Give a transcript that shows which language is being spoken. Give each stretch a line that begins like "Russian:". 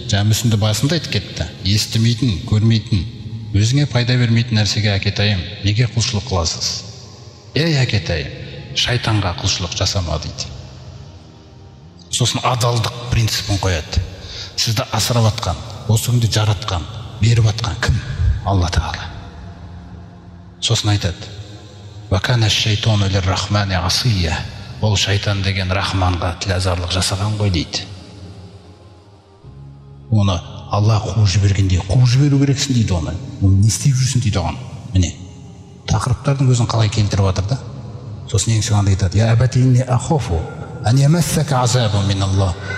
Kazakh: Жаңа мүсінді басында айтып кетті. Естімейтін, көрмейтін, өзіңе пайда бермейтін нәрсеге әкетайым, неге құлшылық қыласыз? Ей әкетайым, шайтанға құлшылық жасама дейді. сосын адалдық принципін қояды. Сізді асырап атқан, осы күнді жаратқан, беріп атқан кім? Алла Тағала. Сосын айтады:
Arabic: «Вакана шайтону лир-рахмани асия».
Kazakh: Ол шайтан деген рахманға тілазарлық жасаған ғой дейді. Оны Алла қуып жібергенде қуып жіберу керексің дейді оны. Не істеп жүрсің дейді оған. Міне, тақырыптардың өзін қалай келтіріп жатыр да. Сосын ең соңында айтады:
Arabic: «Я абати инни ахофу ан ямассака азабу миналлах».